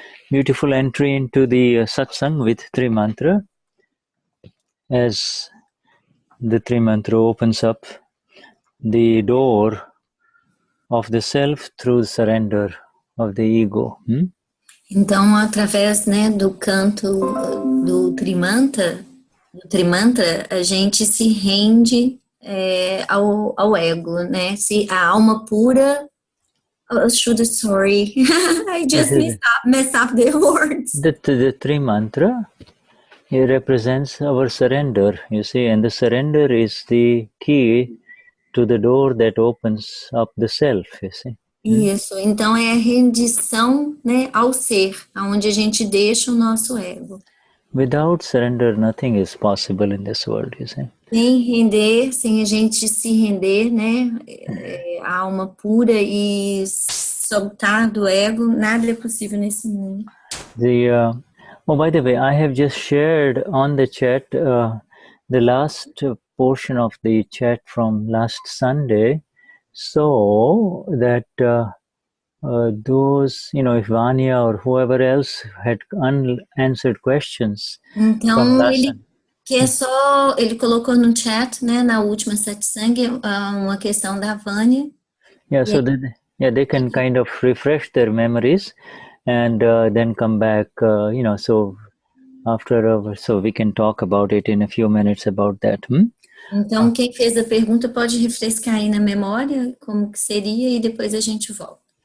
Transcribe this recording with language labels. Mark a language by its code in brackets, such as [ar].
[en] Beautiful entry into the satsang with three mantra. As the three mantra opens up the door of the self through surrender of the ego. [pt] Então, através, né, do canto do Trimantra, a gente se rende ao ego, né? Se a alma pura. [en] Oh, Shuddha, sorry, I just messed up the words. The three mantra, it represents our surrender, you see, and the surrender is the key to the door that opens up the self, you see. [pt] Isso, então é a rendição, né, ao ser, aonde a gente deixa o nosso ego. [en] Without surrender, nothing is possible in this world, you see. [pt] Sem a gente se render, né, a alma pura e soltar do ego, nada é possível nesse mundo. [en] Oh, by the way, I have just shared on the chat the last portion of the chat from last Sunday, so that those, if Vanya or whoever else had unanswered questions. [pt] Então, Que é só, ele colocou no chat, né, na última satsang, uma questão da Vânia. [en] Yeah, so they can kind of refresh their memories and then come back, so after, so we can talk about it in a few minutes about that. [pt] Então, quem fez a pergunta pode refrescar aí na memória como que seria e depois a gente volta.